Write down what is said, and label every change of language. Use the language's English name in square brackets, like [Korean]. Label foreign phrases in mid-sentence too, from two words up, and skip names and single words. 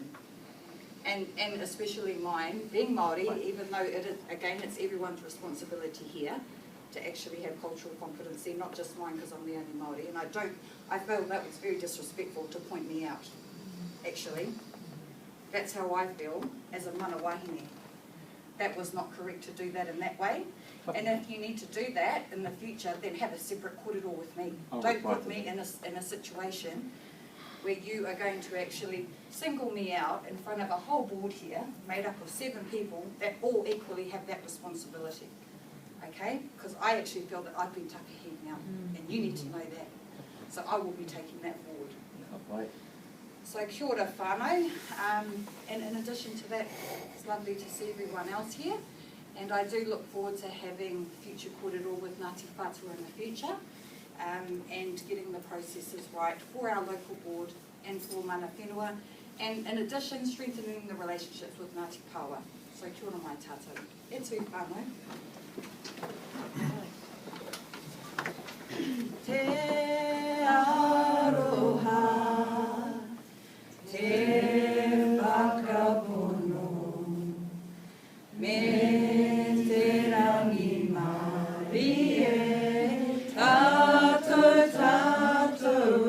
[English] And especially mine, being Māori, even though it's everyone's responsibility here to actually have cultural competency, not just mine because I'm the only Māori, and I feel that was very disrespectful to point me out, actually. That's how I feel as a [Māori] mana wahine. [English] That was not correct to do that in that way. And if you need to do that in the future, then have a separate kōrero with me. Don't put me in a situation where you are going to actually single me out in front of a whole board here, made up of 7 people, that all equally have that responsibility. Okay? Because I actually feel that I've been takahi now, and you need to know that. So I will be taking that forward. Right. [Māori] So kia ora whānau, [English] and in addition to that, it's lovely to see everyone else here, and I do look forward to having future kōrero with Ngāti Whatua in the future, and getting the processes right for our local board and for [Māori] mana whenua, [English] and in addition strengthening the relationships with Ngāti Pawa. [Māori] So kia ora mai tātou. E tū whānau. Te aroha, te whakapono, me te rangi mari e, tātou e.